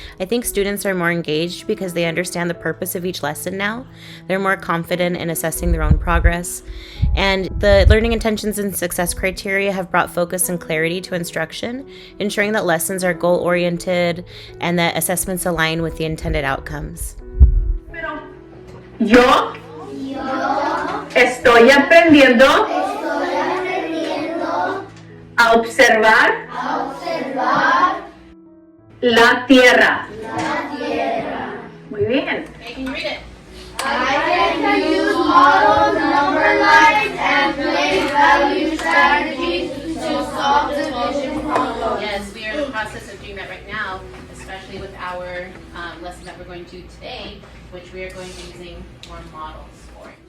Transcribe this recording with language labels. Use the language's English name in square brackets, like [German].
[English] I think students are more engaged because they understand the purpose of each lesson now. They're more confident in assessing their own progress, and the learning intentions and success criteria have brought focus and clarity to instruction, ensuring that lessons are goal-oriented and that assessments align with the intended outcomes. [Spanish] Yo estoy aprendiendo a observar la tierra. Muy bien. [English] Hey, can you read it? I can use models, number lines, and place value strategies to solve division problems. Yes, we are in the process of doing that right now, especially with our lesson that we're going to do today, which we are going to be using more models for.